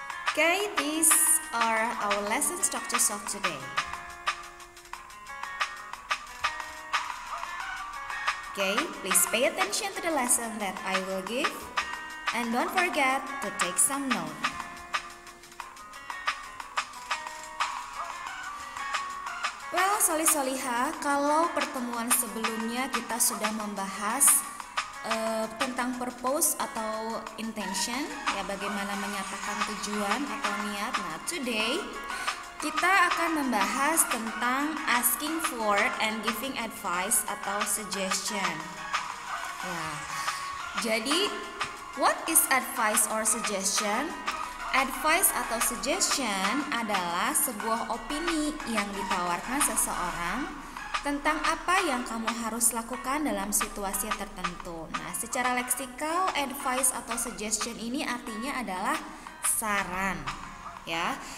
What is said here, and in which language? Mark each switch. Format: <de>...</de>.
<en>Okay, these are our lesson structures of today. Okay, please pay attention to the lesson that I will give and don't forget to take some note.</en> <id>Well, Solih-Soliha, kalau pertemuan sebelumnya kita sudah membahas tentang purpose atau intention, ya bagaimana menyatakan tujuan atau niat. Nah, today kita akan membahas tentang asking for and giving advice atau suggestion. Ya, jadi</id> <en>what is advice or suggestion?</en> <id>Advice atau suggestion adalah sebuah opini yang ditawarkan seseorang tentang apa yang kamu harus lakukan dalam situasi tertentu. Nah, secara leksikal, advice atau suggestion ini artinya adalah saran, ya.</id>